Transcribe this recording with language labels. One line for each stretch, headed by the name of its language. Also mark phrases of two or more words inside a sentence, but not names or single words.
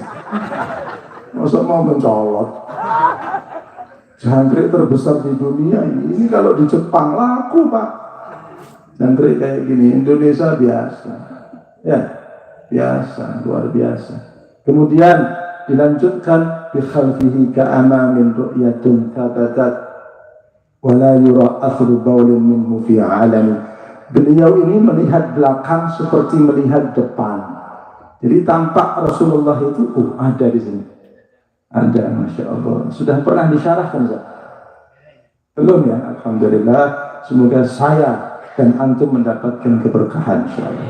Indonesian: Masa mau mencolot. Jangkrik terbesar di dunia ini kalau di Jepang laku, Pak. Jangkrik kayak gini, Indonesia biasa. Ya, biasa, luar biasa. Kemudian dilanjutkan
Arabic: بخلفه كأمام رؤية ثبتت ولا يرى أثر بول منه في علم.
Indonesian: Beliau ini melihat belakang seperti melihat depan. Jadi tampak Rasulullah itu ada di sini. Ada,
Arabic: ما شاء الله.
Indonesian: Sudah pernah disyarahkan, Zat? Belum ya? Alhamdulillah. Semoga saya dan antum mendapatkan keberkahan, insyaallah.